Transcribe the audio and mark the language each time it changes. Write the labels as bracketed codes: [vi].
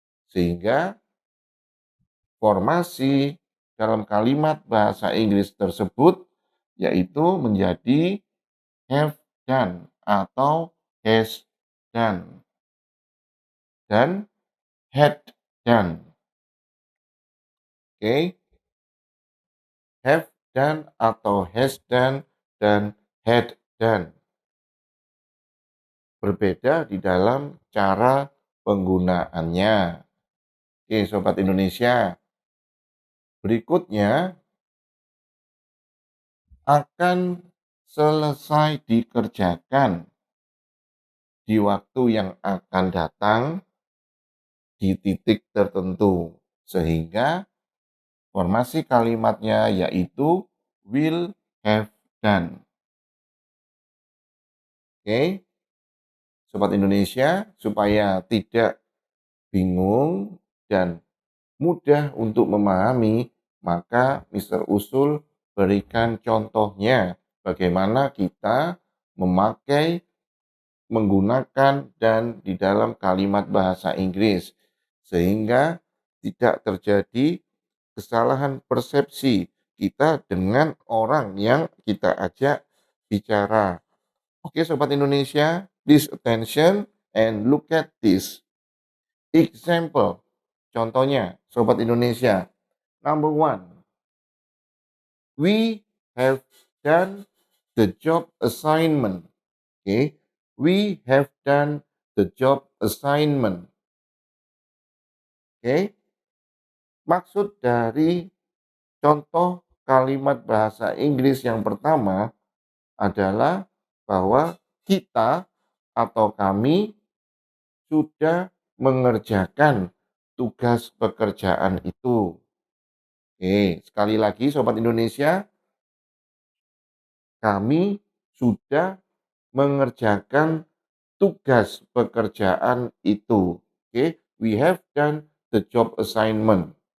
[id] Sehingga formasi dalam kalimat bahasa Inggris tersebut yaitu menjadi have done atau has done dan had done. Oke, have done atau has done dan had done. Berbeda di dalam cara penggunaannya. Oke, Sobat Indonesia. Berikutnya akan selesai dikerjakan di waktu yang akan datang di titik tertentu. Sehingga formasi kalimatnya yaitu will have done. Oke, Sobat Indonesia, supaya tidak bingung dan mudah untuk memahami, maka Mr. Usul berikan contohnya bagaimana kita memakai, menggunakan dan di dalam kalimat bahasa Inggris sehingga tidak terjadi kesalahan persepsi kita dengan orang yang kita ajak bicara. [en] Oke, Sobat Indonesia, please attention and look at this. [id] Example, contohnya, Sobat Indonesia. [en] Number one, we have done the job assignment. Okay, we have done the job assignment. [id] Okay, maksud dari contoh kalimat bahasa Inggris yang pertama adalah bahwa kita atau kami sudah mengerjakan tugas pekerjaan itu. Oke, sekali lagi Sobat Indonesia, kami sudah mengerjakan tugas pekerjaan itu. [en] Oke, we have done the job assignment.